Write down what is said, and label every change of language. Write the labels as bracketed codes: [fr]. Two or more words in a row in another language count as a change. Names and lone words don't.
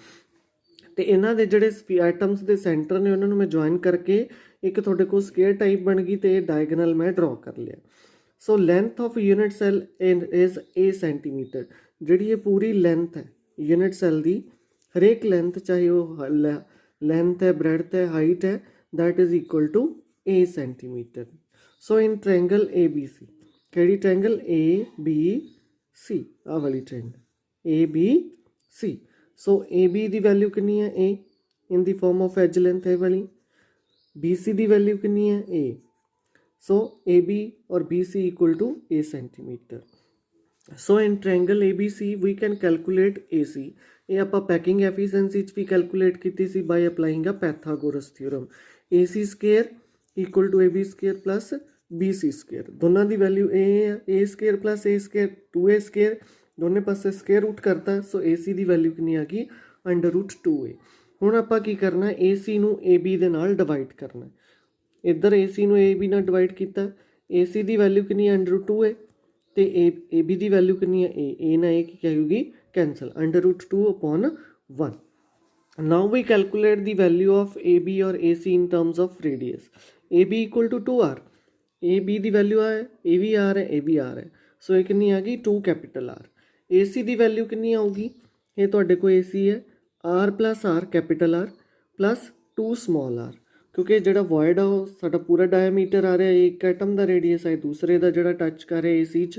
[pa] ਤੇ ਇਹਨਾਂ ਦੇ ਜਿਹੜੇ ਐਟਮਸ ਦੇ ਸੈਂਟਰ ਨੇ, ਉਹਨਾਂ ਨੂੰ ਮੈਂ ਜੁਆਇਨ ਕਰਕੇ ਇੱਕ ਤੁਹਾਡੇ ਕੋਲ [en] square type [pa] ਬਣ ਗਈ, ਤੇ ਇਹ ਡਾਇਗਨਲ ਮੈਂ ਡਰਾ ਕਰ ਲਿਆ। [en] So length of unit cell is A centimeter. [pa] ਜਿਹੜੀ ਇਹ ਪੂਰੀ ਲੈਂਥ ਹੈ [en] unit cell [pa] ਦੀ, ਹਰੇਕ ਲੈਂਥ, ਚਾਹੇ ਉਹ ਲੈਂਥ ਹੈ, ਬ੍ਰੈਡਥ ਹੈ, ਹਾਈਟ ਹੈ, [en] that is equal to A centimeter. So in triangle ABC, ਕਿਹੜੀ triangle? [pa] ABC, ਆਹ ਵਾਲੀ triangle ABC. So AB ਦੀ ਵੈਲਿਊ ਕਿੰਨੀ ਹੈ? [en] A in the form of edge length, [pa] ਇਹ ਵਾਲੀ। BC ਦੀ ਵੈਲਿਊ ਕਿੰਨੀ ਹੈ? A. [en] So AB or BC equal to A centimeter. So in triangle ABC we can calculate AC. [pa] ਇਹ ਆਪਾਂ [en] packing efficiency [pa] 'ਚ ਵੀ ਕੈਲਕੂਲੇਟ ਕੀਤੀ ਸੀ [en] by applying a Pythagoras theorem. AC square equal to AB square plus BC square. [pa] ਦੋਨਾਂ ਦੀ ਵੈਲਿਊ A ਹੈ। [en] A square plus A square 2A square, [pa] ਦੋਨੇ ਪਾਸੇ [en] square root ਕਰਤਾ। [pa] ਸੋ AC ਦੀ ਵੈਲਿਊ ਕਿੰਨੀ ਆ ਗਈ? √2A। ਹੁਣ ਆਪਾਂ ਕੀ ਕਰਨਾ? AC ਨੂੰ AB ਦੇ ਨਾਲ ਡਿਵਾਈਡ ਕਰਨਾ। ਇੱਧਰ AC ਨੂੰ AB ਨਾਲ ਡਿਵਾਈਡ ਕੀਤਾ। AC ਦੀ ਵੈਲਿਊ ਕਿੰਨੀ ਹੈ? √2A। ਤੇ AB ਦੀ ਵੈਲਿਊ ਕਿੰਨੀ ਹੈ? A ਨਾਲ A ਕੀ ਕਹੇਗੀ? ਕੈਂਸਲ। √2/1. [en] Now we calculate the value of AB or AC in terms of radius. AB equal to 2R. [pa] AB ਦੀ ਵੈਲਿਊ ਹੈ, ਇਹ ਵੀ R ਹੈ, ਇਹ ਵੀ R ਹੈ। ਸੋ ਇਹ ਕਿੰਨੀ ਆ ਗਈ? 2 ਕੈਪੀਟਲ R। AC ਦੀ ਵੈਲਿਊ ਕਿੰਨੀ ਆਊਗੀ? ਇਹ ਤੁਹਾਡੇ ਕੋਲ AC ਹੈ, R + R [en] capital R plus 2 small r. [pa] ਕਿਉਂਕਿ ਜਿਹੜਾ ਵੋਇਡ ਆ ਉਹ ਸਾਡਾ ਪੂਰਾ ਡਾਇਆਮੀਟਰ ਆ ਰਿਹਾ, ਇੱਕ ਐਟਮ ਦਾ ਰੇਡੀਅਸ ਹੈ, ਦੂਸਰੇ ਦਾ ਜਿਹੜਾ ਟੱਚ ਕਰ ਰਿਹਾ AC 'ਚ।